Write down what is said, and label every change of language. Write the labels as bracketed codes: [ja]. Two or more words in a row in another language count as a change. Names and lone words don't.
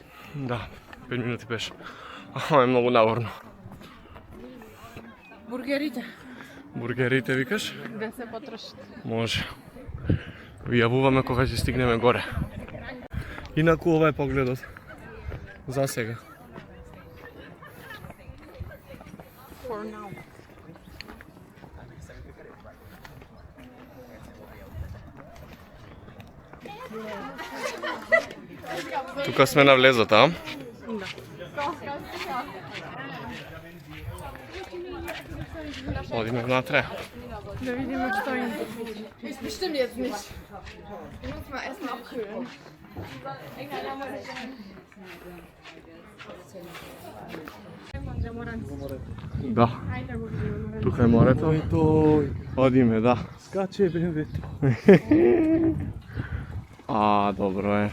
[mk] Да, 5 минути беше. Ама е многу наворно. Бургерите. Бургерите викаш? Да се потрошат. Може. Ви јавуваме кога ќе стигнеме горе. Инаку ова е погледот. За сега. [en] For now. [mk] Тука сме на влезот, а? Да. Одиме внатре. Да видиме што има. [de] Ist bestimmt jetzt nicht. Ich muss mal erstmal abkühlen. [mk] Да. Тука е морето. Одиме, да. Скаче бенвето. А, добро е.